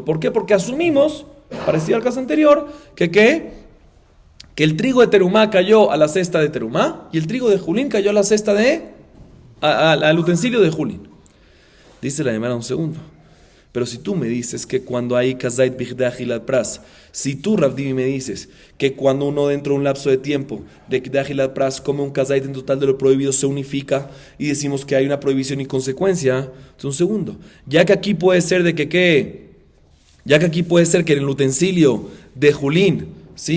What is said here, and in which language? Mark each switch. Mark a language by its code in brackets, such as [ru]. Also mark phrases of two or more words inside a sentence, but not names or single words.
[es] ¿Por qué? Porque asumimos, parecido al caso anterior, que el trigo de terumá cayó a la cesta de terumá y el trigo de Julín cayó a la cesta al utensilio de Julín. Dice la Gemara un segundo. Pero si tú me dices que cuando hay [he] כזית בכדי אכילת פרס, [es] si tú, Rav Dimi, me dices que cuando uno dentro de un lapso de tiempo de [he] אכילת פרס [es] come un kazait en total de lo prohibido se unifica y decimos que hay una prohibición y consecuencia, entonces un segundo, ya que aquí puede ser que en el utensilio de Julín, ¿sí?